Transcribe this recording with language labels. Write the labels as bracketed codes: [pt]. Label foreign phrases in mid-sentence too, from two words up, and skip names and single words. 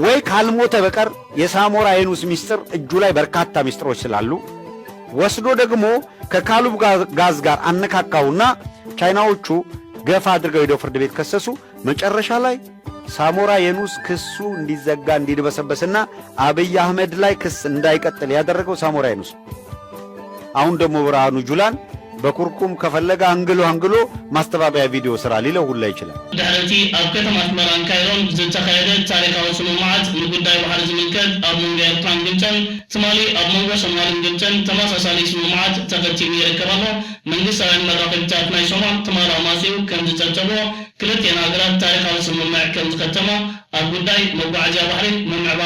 [am] ወይ ካልሞተ በቀር የሳሞራ የኑስ ሚስጥር እጁ ላይ በርካታ ሚስጥሮች ስላሉ ወስዶ ደግሞ ከካሉብ ጋዝ ጋር አነካካውና ቻይናዎቹ ገፋ አድርገው ሄደው ፍርድ ቤት ከሰሱ። መጨረሻ ላይ ሳሞራ የኑስ ክሱ እንዲዘጋ እንዲድበሰበስና አብይ አህመድ ላይ ክስ እንዳይቀጥል ያደረገው ሳሞራ የኑስ። አሁን ደግሞ ብርሃኑ ጁላን በኩርኩም ከፈለገ አንግሎ ማስተባበያ ቪዲዮ ስራ ሊለው ሁላ ይችላል። [ti] ድሕረቲ ኣብ ከተማ ኣስመራን ካይሮን ዝተካየደ ታሪካዊ ስምምዓት ንጉዳይ ባሕሪ ዝምልከት ኣብ መንጎ ኤርትራን ግብፅን ትማሊ ኣብ መንጎ ሶማልን ግብፅን ተመሳሳሊ ስምምዓት ተኸቲሉ ይርከብ ኣሎ። መንግስታውያን መራኸቢታት ናይ ሶማል ትማሊ ኣማጺኡ ከም ዝጨብጨቦ ክልቲአን ሃገራት ታሪካዊ ስምምዕ ከም ዝከተማ ኣብ ጉዳይ መጓዓዝያ ባሕሪ ምምዕባል